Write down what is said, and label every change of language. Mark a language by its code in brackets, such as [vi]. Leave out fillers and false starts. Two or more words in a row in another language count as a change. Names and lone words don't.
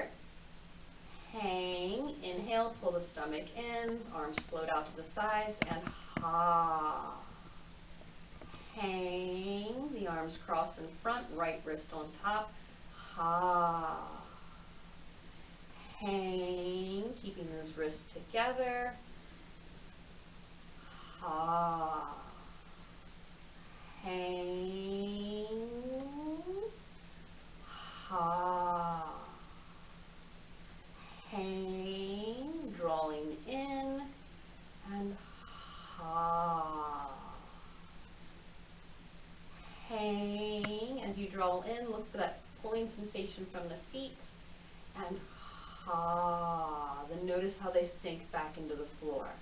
[en] Hang, inhale, pull the stomach in, arms float out to the sides, and ha. Hang, the arms cross in front, right wrist on top, ha. Hang, keeping those wrists together, ha. Hang, ha. Hang, drawing in, and ha. Hang, as you draw in, look for that pulling sensation from the feet, and ha. Then notice how they sink back into the floor.